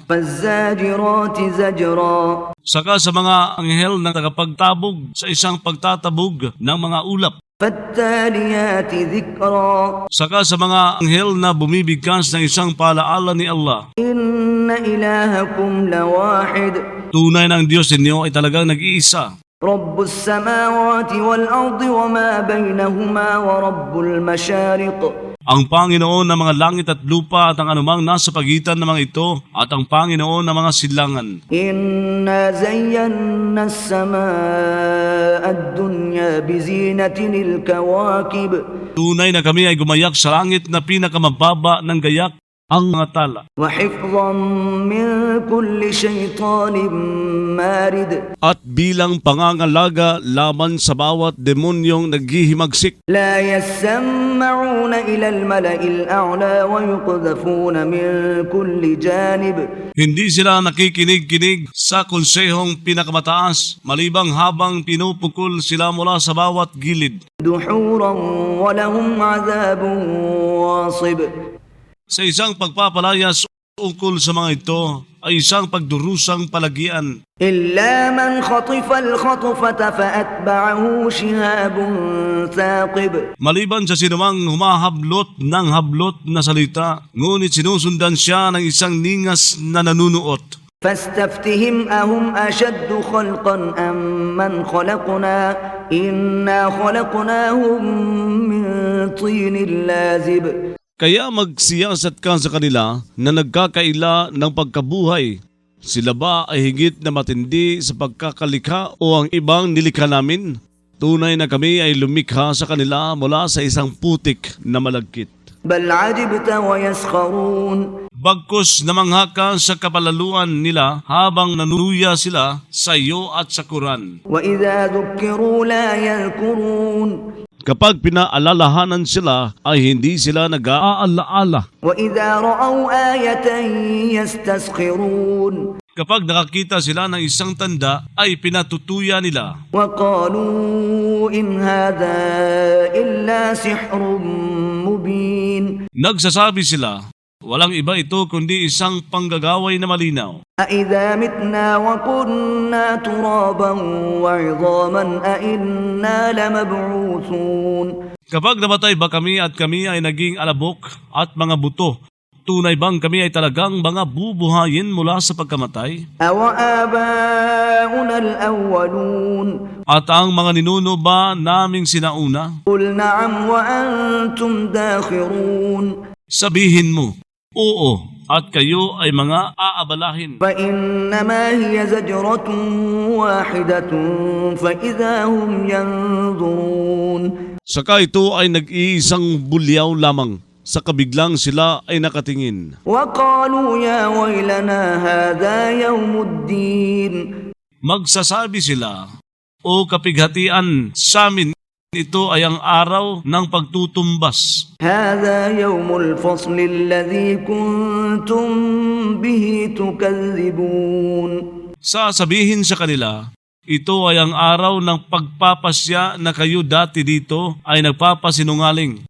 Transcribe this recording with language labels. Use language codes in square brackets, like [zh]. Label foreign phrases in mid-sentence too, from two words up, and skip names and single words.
[ar] فالزاجرات زجرا. [tl] Saka sa mga anghel na tagapagtabog sa isang pagtatabog ng mga ulap. [ar] فالتاليات ذكرا. [tl] Saka sa mga anghel na bumibigkas ng isang paalaala ni Allah. [ar] إن إلهكم لواحد. [tl] Tunay na ang Diyos ninyo ay talagang nag-iisa. [ar] رب السماوات والأرض وما بينهما ورب المشارق. [tl] Ang Panginoon ng mga langit at lupa at ang anumang nasa pagitan ng mga ito at ang Panginoon ng mga silangan. [ar] إنا زينا السماء الدنيا بزينة الكواكب. [tl] Tunay na kami ay gumayak sa langit na pinakamababa ng gayak, ang mga tala. [ar] وحفظا من كل شيطان مارد. [tl] At bilang pangangalaga laban sa bawat demonyong naghihimagsik. [ar] لا يسمعون إلى الملأ الأعلى ويقذفون من كل جانب. [tl] Hindi sila nakikinig-kinig sa konsehong pinakamataas, malibang habang pinupukol sila mula sa bawat gilid. [ar] دحورا ولهم عذاب واصب. [tl] Sa isang pagpapalayas ukol sa mga ito ay isang pagdurusang palagian. [ar] إلا من خطف الخطفة فأتبعه شهاب ثاقب. [tl] Maliban sa sinumang humahablot ng hablot na salita, ngunit sinusundan siya ng isang ningas na nanunuot. [ar] فاستفتهم أهم أشد خلقا أم من خلقنا إنا خلقناهم من طين لازب. [tl] Kaya magsiyasat ka sa kanila na nagkakaila ng pagkabuhay. Sila ba ay higit na matindi sa pagkakalikha o ang ibang nilikha namin? Tunay na kami ay lumikha sa kanila mula sa isang putik na malagkit. [ar] بل عجبت ويسخرون. [tl] Bagkus namangha ka sa kapalaluan nila habang nanunuya sila sa iyo at sa Quran. [ar] وإذا ذكروا لا يذكرون. [tl] Kapag pinaalalahanan sila ay hindi sila nag-aalaala. [ar] وإذا رأوا آية يستسخرون. [tl] Kapag nakakita sila ng isang tanda ay pinatutuya nila. [ar] وقالوا إن هذا إلا سحر مبين. [tl] Nagsasabi sila, walang iba ito kundi isang panggagaway na malinaw. [ar] أَإِذَا مِتْنَا وَكُنَّا تُرَابًا وَعِظَامًا أَإِنَّا لَمَبْعُوثُونَ [tl] Kapag namatay ba kami at kami ay naging alabok at mga buto, tunay bang kami ay talagang mga bubuhayin mula sa pagkamatay? [ar] أَوَآبَاؤُنَا الْأَوَّلُونَ [tl] At ang mga ninuno ba naming sinauna? [ar] قُلْ نَعَمْ وَأَنْتُمْ دَاخِرُونَ [tl] Sabihin mo, oo, at kayo ay mga aabalahin. [ar] فإنما هي زجرة واحدة فإذا هم ينظرون [tl] Saka ito ay nag-iisang bulyaw lamang, sa kabiglang sila ay nakatingin. [ar] وقالوا يا ويلنا هذا يوم الدين [tl] Magsasabi sila, o kapighatian sa amin, ito ay ang araw ng pagtutumbas. [ar] هذا يوم الفصل الذي كنتم به تكذبون [tl] Sasabihin sa kanila, ito ay ang araw ng pagpapasya na kayo dati dito ay nagpapasinungaling.